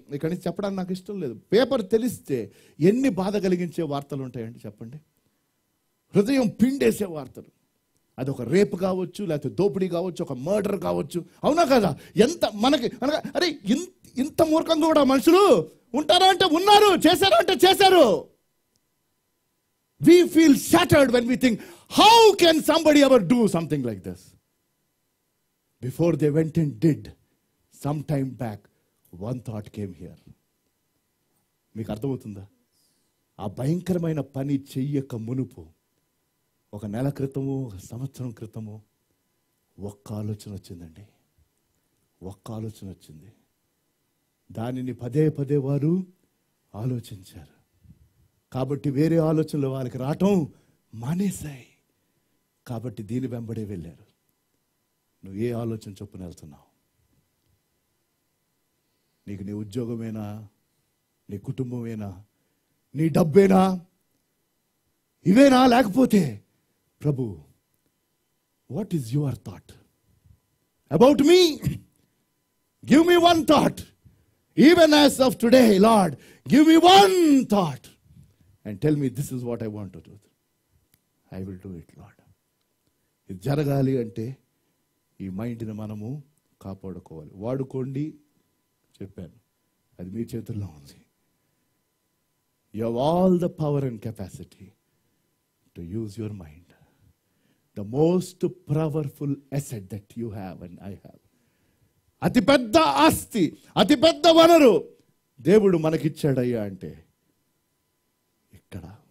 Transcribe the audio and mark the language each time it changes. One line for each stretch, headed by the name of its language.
Telugu: ఇక్కడి నుంచి చెప్పడానికి నాకు ఇష్టం లేదు. పేపర్ తెలిస్తే ఎన్ని బాధ కలిగించే వార్తలు ఉంటాయండి చెప్పండి. హృదయం పిండేసే వార్తలు. అది ఒక రేప్ కావచ్చు, లేకపోతే దోపిడీ కావచ్చు, ఒక మర్డర్ కావచ్చు. అవునా కదా? ఎంత మనకి అరే ఇంత మూర్ఖంగా కూడా మనుషులు ఉంటారా అంటే ఉన్నారు, చేశారా అంటే చేశారు.
English: We feel shattered when we think, how can somebody ever do something like this? Before they went and did, some time back, one thought came here.
Telugu: మీకు అర్థమవుతుందా? ఆ భయంకరమైన పని చెయ్యక మునుపు, ఒక నెల క్రితము, ఒక సంవత్సరం క్రితము ఒక్క ఆలోచన వచ్చిందండి. ఒక్క ఆలోచన వచ్చింది. దానిని పదే వారు ఆలోచించారు. కాబట్టి వేరే ఆలోచనలు వాళ్ళకి రావటం మానేశాయి. కాబట్టి దీని వెంబడే వెళ్ళారు. నువ్వు ఏ ఆలోచన చొప్పున వెళ్తున్నావు? నీకు నీ ఉద్యోగమేనా? నీ కుటుంబమేనా? నీ డబ్బేనా? ఇవేనా? లేకపోతే ప్రభు,
English: What is your thought about me? Give me one thought. Even as of today, Lord, give me one thought and tell me this is what I want to do. I will do it, Lord.
Telugu: ఇది జరగాలి అంటే ఈ మైండ్ని మనము కాపాడుకోవాలి. వాడుకోండి చెప్పాను, అది మీ చేతుల్లో ఉంది.
English: You have all the power and capacity to use your mind. The most powerful asset that you have and I have.
Telugu: అతిపెద్ద ఆస్తి, అతిపెద్ద వనరు దేవుడు మనకిచ్చాడయ్యా అంటే ఇక్కడ.